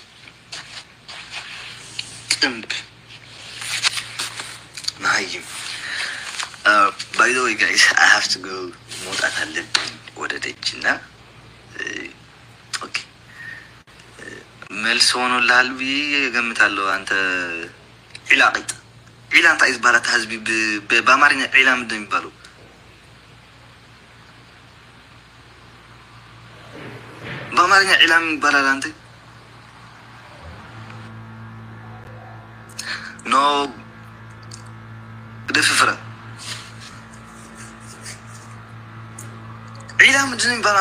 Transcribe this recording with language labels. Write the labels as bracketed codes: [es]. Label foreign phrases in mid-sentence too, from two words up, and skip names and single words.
[am] ጥንብ መሀይም። [en] by the way guys I have to go [am] መውጣት አለብኝ ወደ ደጅ እና ኦኬ መልስ ሆኖልሃል ብዬ እገምታለሁ። አንተ ዒላ ቂጥ ዒላ [ti] እንታይ ዝባላት ህዝቢ [am] በአማርኛ ዒላ ምንድን ነው የሚባለው? በአማርኛ ዒላ ምን ይባላል? አንተ ኖ ደፍፍረ ዒላ ምንድን ነው የሚባለው?